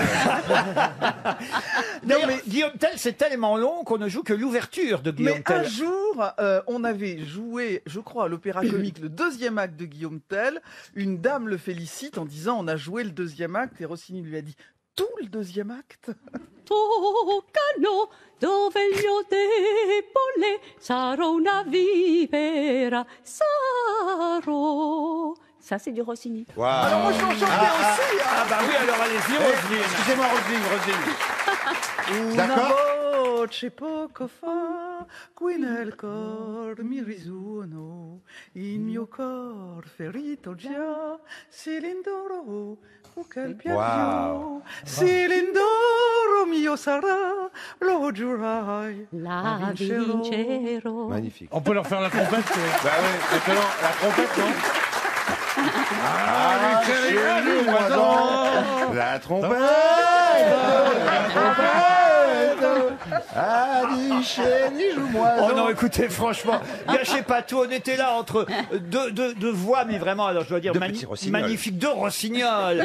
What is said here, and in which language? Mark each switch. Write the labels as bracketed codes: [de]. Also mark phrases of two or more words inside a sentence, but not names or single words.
[fr] D'ailleurs, Guillaume Tell, c'est tellement long qu'on ne joue que l'ouverture de Guillaume Mais Tell. un jour, on avait joué, je crois, à l'opéra comique, le deuxième acte de Guillaume Tell. Une dame le félicite en disant on a joué le deuxième acte et Rossini lui a dit tout le deuxième acte. [it] Toccano dove io debole sarò una vipera, sarò. [fr] Ça, c'est du Rossini. Alors moi je peux en chanter aussi. Ah bah oui, alors allez-y, Roselyne. Excusez-moi, Roselyne. [it] Una [fr] D'accord. [it] voce poco fa, qui nel cor mi risuono, il mio cor ferito già, si l'indoro, quel piango, si l'indoro mio sarà, lo giurai, La vincerò. [fr] Magnifique. On peut leur faire la trompette Bah oui, maintenant, la trompette, non Ah, chérie, moi la trompette, Ah, du chéri, joue-moi. Oh non, écoutez, franchement, gâchez pas tout. On était là entre deux voix, mais vraiment, alors je dois dire, magnifique, deux rossignols.